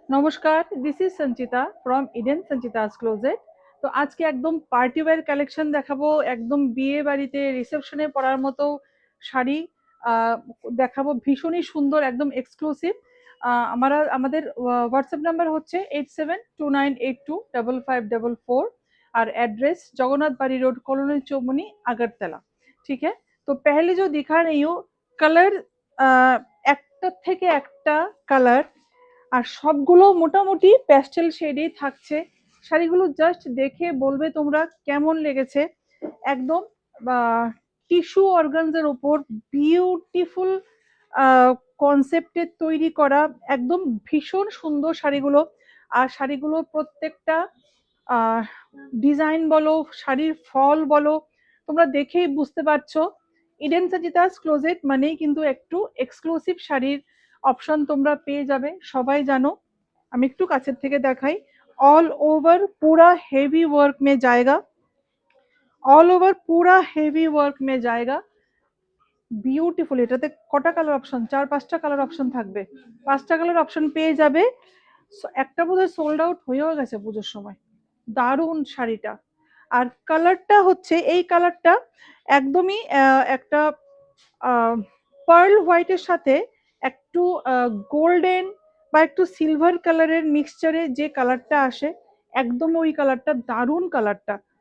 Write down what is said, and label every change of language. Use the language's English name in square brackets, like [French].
[Bangla] নমস্কার, this is Sanchita from Eden Sanchita's closet. তো আজকে একদম পার্টি ওয়্যার কালেকশন দেখাবো, একদম বিয়ে বাড়িতে রিসেপশনে পরার মতো শাড়ি দেখাবো, ভীষণই সুন্দর, একদম এক্সক্লুসিভ। আমাদের হোয়াটসঅ্যাপ নাম্বার হচ্ছে 8729825544 [Hindi] और एड्रेस [Bangla] जगन्नाथ बाड़ी रोड कॉलोनी चौमनी अगरतला। [Hindi] ठीक है, तो पहले जो दिखा रही हूँ [Bangla] কালার, একটা থেকে একটা কালার, আর সবগুলো মোটামুটি প্যাস্টেল শেডেই থাকছে। শাড়িগুলো জাস্ট দেখে বলবে তোমরা কেমন লেগেছে। একদম টিস্যু অর্গানজার উপর বিউটিফুল কনসেপ্টে তৈরি করা, একদম ভীষণ সুন্দর শাড়িগুলো। আর শাড়িগুলো প্রত্যেকটা ডিজাইন বলো, শাড়ির ফল বলো, তোমরা দেখেই বুঝতে পারছো ইডেন সাজিতাস ক্লোজেট মানেই কিন্তু একটু এক্সক্লুসিভ শাড়ির অপশন তোমরা পেয়ে যাবে, সবাই জানো। আমি একটু কাছের থেকে দেখাই। [Hindi] ऑल ओवर पूरा हेवी वर्क में जाएगा, ऑल ओवर पूरा हेवी वर्क में जाएगा। [Bangla] বিউটিফুল। এটাতে কটা কালার অপশন? 4-5টা কালার অপশন থাকবে, 5টা কালার অপশন পেয়ে যাবে। একটা বোধহয় সোল্ড আউট হয়েও গেছে পুজোর সময়। দারুণ শাড়িটা। আর কালারটা হচ্ছে এই কালারটা একদমই একটা পার্ল হোয়াইটের সাথে একটু গোল্ডেন বা একটু সিলভার কালারের মিক্সচারে যে কালারটা আসে, একদম ওই কালারটা, দারুণ কালারটা।